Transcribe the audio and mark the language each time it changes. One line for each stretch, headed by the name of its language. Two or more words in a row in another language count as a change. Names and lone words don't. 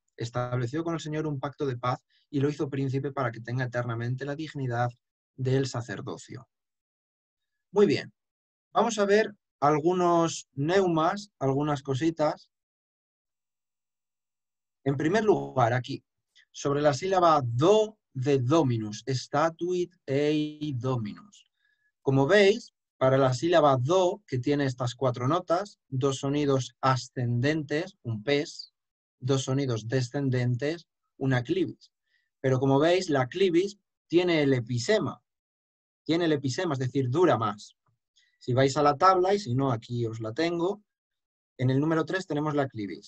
Spanish: Estableció con el Señor un pacto de paz y lo hizo príncipe para que tenga eternamente la dignidad del sacerdocio. Muy bien, vamos a ver algunos neumas, algunas cositas. En primer lugar, aquí, sobre la sílaba do de dominus,
Latin: statuit ei dominus.
Spanish: Como veis, para la sílaba do, que tiene estas 4 notas, 2 sonidos ascendentes, un pes, 2 sonidos descendentes, una clivis. Pero como veis, la clivis tiene el episema. Tiene el episema, es decir, dura más. Si vais a la tabla, y si no, aquí os la tengo, en el número 3 tenemos la clivis.